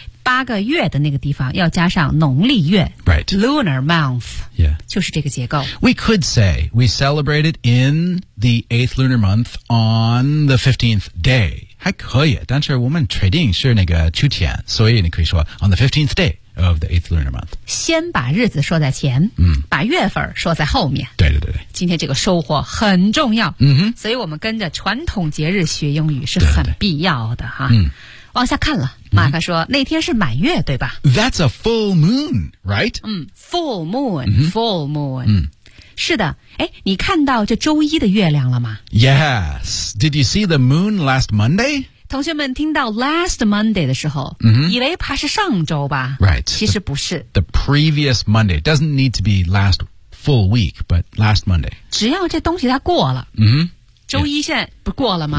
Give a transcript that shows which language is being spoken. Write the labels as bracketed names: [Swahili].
[Chinese] 八个月的那个地方要加上农历月。 [English] Right. Lunar month. Yeah. [Chinese] 就是这个结构。 [English] We could say we celebrated in the 8th lunar month on the 15th day. [Chinese] 还可以，但是我们确定是那个秋天，所以你可以说 [English] on the 15th day. Of the 8th lunar month. [Chinese] 先把日子说在前、把月份说在后面。对对对对。今天这个收获很重要。嗯哼。所以我们跟着传统节日学英语是很必要的哈。嗯。往下看了，马克说、那天是满月对吧 [English] ?That's a full moon, right? 嗯 ,full moon,、full moon. 嗯。 [Chinese] 是的，哎，你看到这周一的月亮了吗 [English] ?Yes, did you see the moon last Monday? [Chinese] 同学们听到 last Monday 的时候、以为怕是上周吧 [English] Right. [Chinese] 其实不是 [English] the previous Monday doesn't need to be last full week but last Monday [Chinese] 只要这东西它过了、周一现在不过了吗